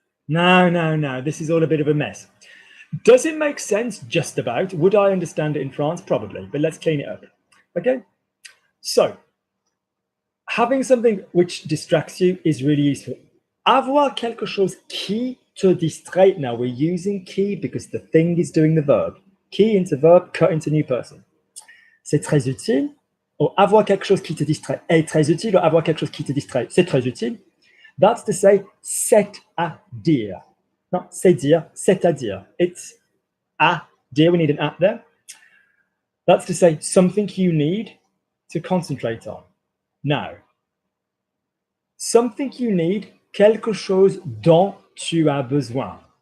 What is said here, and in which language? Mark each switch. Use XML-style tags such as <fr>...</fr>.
<en>No. This is all a bit of a mess. Does it make sense? Just about. Would I understand it in France? Probably, but let's clean it up. Okay. So, having something which distracts you is really useful.</en> <fr>Avoir quelque chose qui te distrait.</fr> <en>Now we're using qui because the thing is doing the verb. Qui into verb, cut into new person.</en> <fr>C'est très utile. Or avoir quelque chose qui te distrait est très utile. Or avoir quelque chose qui te distrait, c'est très utile.</fr> <en>That's to say,</en> <fr>c'est à dire. No, c'est dire, c'est-à-dire.</fr> <en>It's à dire, we need an at there. That's to say, something you need to concentrate on. Now, something you need,</en> <fr>quelque chose dont tu as besoin.</fr>